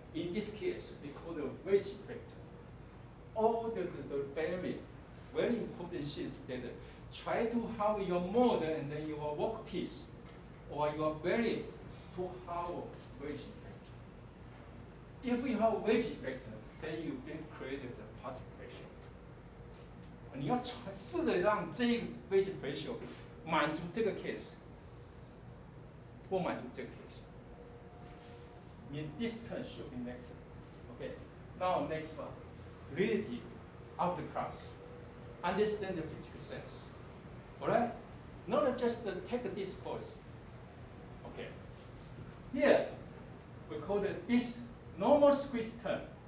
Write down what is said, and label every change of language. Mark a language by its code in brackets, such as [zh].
[en] In this case, we call the wedge effect. All the very important things that try to have your mold and then your workpiece or your bearing to have wedge effect. If you have wedge effect, then you can create the particle pressure. [zh] 你要试着让这个 wedge pressure 满足这个 case， 不满足这个 case。 [en] In this term should be negative. Okay. Now next one, relative of the class. Understand the physical sense. All right. Not just take this course. Okay. Here we call it this normal squeeze term.